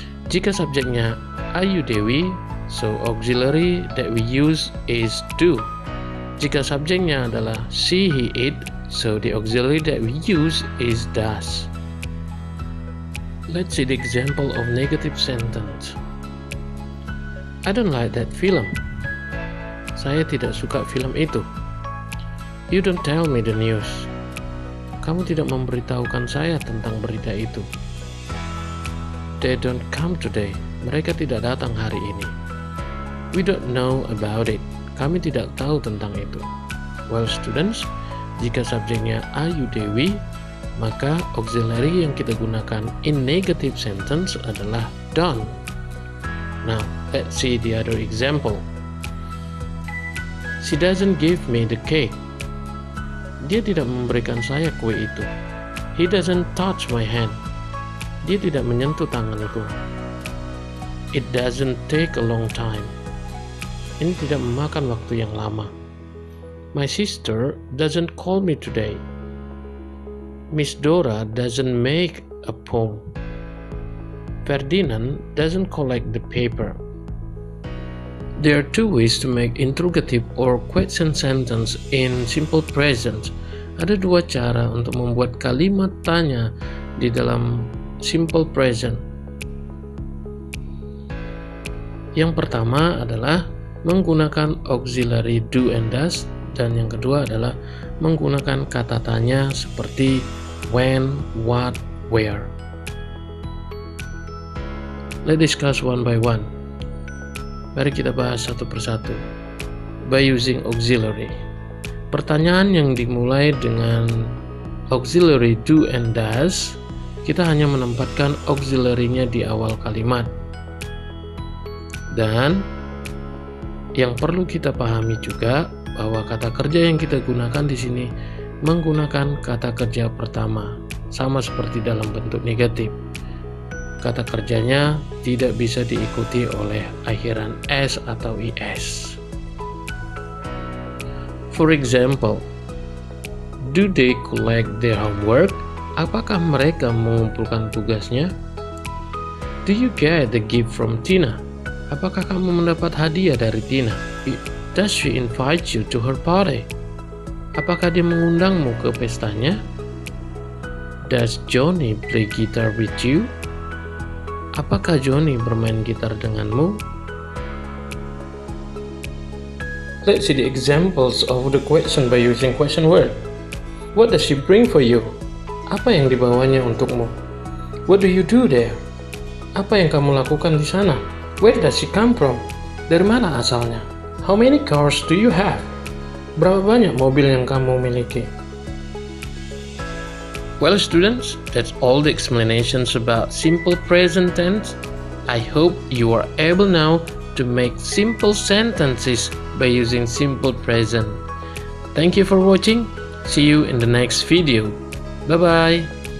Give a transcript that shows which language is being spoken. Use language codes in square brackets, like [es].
[id] Jika subjeknya [en] Ayu Dewi, so auxiliary that we use is do. [id] Jika subjeknya adalah [en] she, he, it, so the auxiliary that we use is does. Let's see the example of negative sentence. I don't like that film. [id] Saya tidak suka film itu. [en] You don't tell me the news. [id] Kamu tidak memberitahukan saya tentang berita itu. [en] They don't come today. [id] Mereka tidak datang hari ini. [en] We don't know about it. [id] Kami tidak tahu tentang itu. Well, students, jika subjeknya Ayu Dewi, maka auxiliary yang kita gunakan in negative sentence adalah don't. [en] Now, let's see the other example. She doesn't give me the cake. [id] Dia tidak memberikan saya kue itu. [en] He doesn't touch my hand. [id] Dia tidak menyentuh tanganku. [en] It doesn't take a long time. [id] Ini tidak memakan waktu yang lama. [en] My sister doesn't call me today. Miss Dora doesn't make a poem. Ferdinand doesn't collect the paper. There are two ways to make interrogative or question sentence in simple present. [id] Ada dua cara untuk membuat kalimat tanya di dalam simple present. Yang pertama adalah menggunakan auxiliary do and does, dan yang kedua adalah menggunakan kata tanya seperti when, what, where. [en] Let's discuss one by one. [id] Mari kita bahas satu persatu. [en] By using auxiliary. [id] Pertanyaan yang dimulai dengan auxiliary do and does, kita hanya menempatkan auxiliary-nya di awal kalimat. Dan yang perlu kita pahami juga bahwa kata kerja yang kita gunakan di sini menggunakan kata kerja pertama, sama seperti dalam bentuk negatif. Kata kerjanya tidak bisa diikuti oleh akhiran s atau is. [en] For example, do they collect their homework? [id] Apakah mereka mengumpulkan tugasnya? [en] Do you get the gift from Tina? [id] Apakah kamu mendapat hadiah dari Tina? [en] Does she invite you to her party? [id] Apakah dia mengundangmu ke pestanya? [en] Does Johnny play guitar with you? [id] Apakah Johnny bermain gitar denganmu? [en] Let's see the examples of the question by using question word. What does she bring for you? [id] Apa yang dibawanya untukmu? [en] What do you do there? [id] Apa yang kamu lakukan di sana? [en] Where does she come from? [id] Dari mana asalnya? [en] How many cars do you have? [id] Berapa banyak mobil yang kamu miliki? [en] Well, students, that's all the explanations about simple present tense. I hope you are able now to make simple sentences by using simple present. Thank you for watching. See you in the next video. Bye-bye.